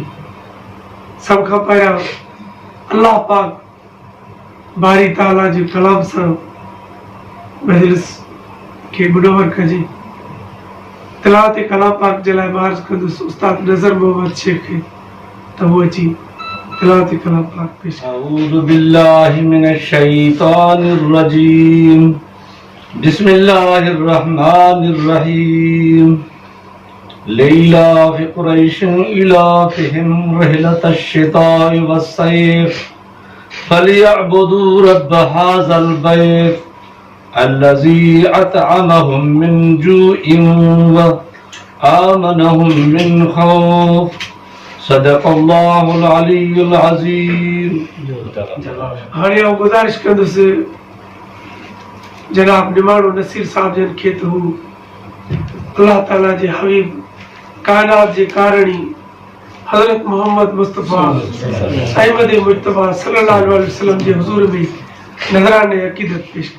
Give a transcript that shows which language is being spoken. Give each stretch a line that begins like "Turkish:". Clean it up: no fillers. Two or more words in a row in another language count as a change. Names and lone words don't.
Sindhi: सभ खां पहिरियां अल्लाह पाक बारी ताला जे कलाम सां मजलिस खे मुनव्वर कजे। तिलावती कलाम पाक जे लाइ मां अर्ज़ कंदुसि उस्ताद नज़र मोहम्मद शेख खे त वो अची तिलावती कलाम पाक पेश करे।
Arabic: أعوذ بالله من الشيطان الرجيم. بسم الله الرحمن الرحيم. ليلا في قريش إيلافهم رحلة الشتاء والصيف فليعبدوا رب هذا البيت الذي أطعمهم من جوع وآمنهم من خوف. صدق الله العلي العظيم.
Sindhi: हाणे आउं गुज़ारिश कंदुसि जनाब निमाणो नसीर साहब जन खे त हू अल्लाह ताला जे हबीब कायनात जे कारणी हज़रत मोहम्मद मुस्तफ़ा अहमद मुज्तबा
Arabic: صلى الله عليه وسلم
Sindhi: जे हुज़ूर में नज़राने अक़ीदत पेश करे।